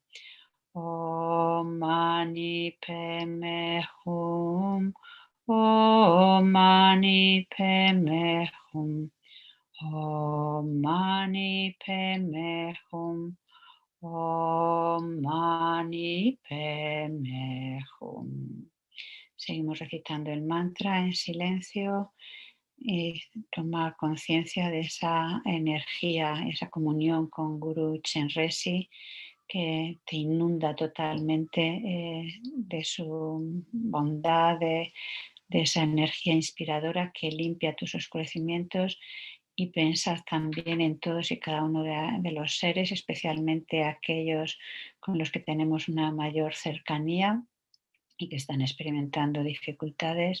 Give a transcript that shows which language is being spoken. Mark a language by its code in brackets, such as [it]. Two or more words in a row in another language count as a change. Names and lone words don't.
[sa] ॐ मणि पद्मे हूँ, ॐ मणि पद्मे हूँ, ॐ मणि पद्मे हूँ, ॐ मणि पद्मे हूँ. [es] Seguimos recitando el mantra en silencio y tomar conciencia de esa energía, esa comunión con Guru Chenrezig, que te inunda totalmente de su bondad, de esa energía inspiradora que limpia tus oscurecimientos, y pensar también en todos y cada uno de los seres, especialmente aquellos con los que tenemos una mayor cercanía y que están experimentando dificultades.